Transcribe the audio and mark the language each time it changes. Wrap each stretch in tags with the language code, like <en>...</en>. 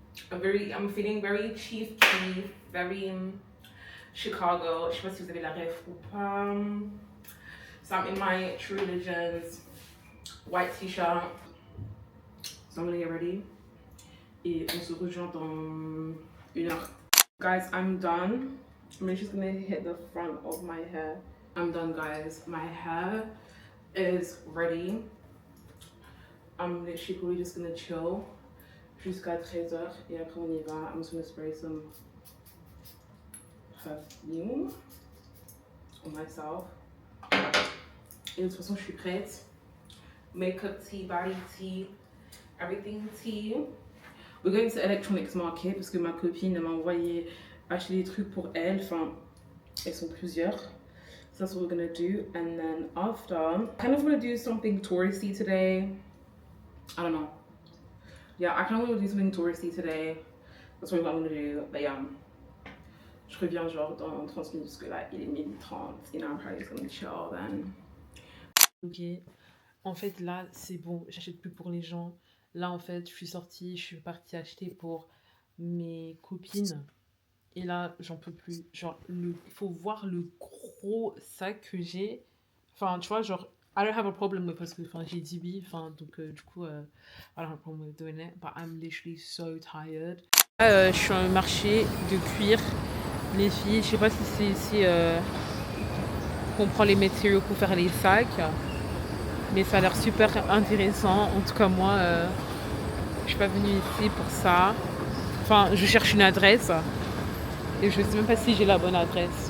<en>I'm feeling very Chief Keef, very Chicago.</en> <fr>Je sais pas si vous avez la ref ou pas.</fr> <en>So I'm in my True Religions white t-shirt. So I'm gonna get ready.</en> <fr>Et on se rejoint dans 1 heure.</fr> <en>Guys, I'm done. I'm just gonna hit the front of my hair. I'm done, guys. My hair is ready. I'm literally probably just gonna chill</en> <fr>jusqu'à 13h et après on y va.</fr> <en>I'm just gonna spray some perfume on myself.</en> <fr>Et de toute façon, je suis prête.</fr> <en>Makeup tea, body tea, everything tea. We're going to Electronics Market</en> <fr>parce que ma copine m'a envoyé acheter des trucs pour elle. Enfin, elles sont plusieurs.</fr> <en>So that's what we're gonna do. And then after, I kind of want to do something touristy today. I don't know. Yeah, I kind of want to do something touristy today. That's what I'm gonna do. But yeah,</en> <fr>je reviens genre dans 30 minutes parce que là, il est 12h30.</fr> <en>You know, I'm probably just gonna chill then.</en> <fr>Ok. En fait, là, c'est bon. J'achète plus pour les gens. Là, en fait, je suis sortie. Je suis partie acheter pour mes copines. Et là, j'en peux plus. Genre, il faut voir le gros sac que j'ai. Enfin, tu vois, genre,</fr> <en>I don't have a problem with,</en> <fr>parce que j'ai dit oui. Enfin, donc, du coup,</fr> <en>I don't have a problem with doing it. But I'm literally so tired.</en> <fr>Là, je suis à un marché de cuir. Les filles, je sais pas si c'est ici qu'on prend les matériaux pour faire les sacs. Mais ça a l'air super intéressant. En tout cas, moi, je suis pas venue ici pour ça. Enfin, je cherche une adresse. Et je sais même pas si j'ai la bonne adresse.</fr>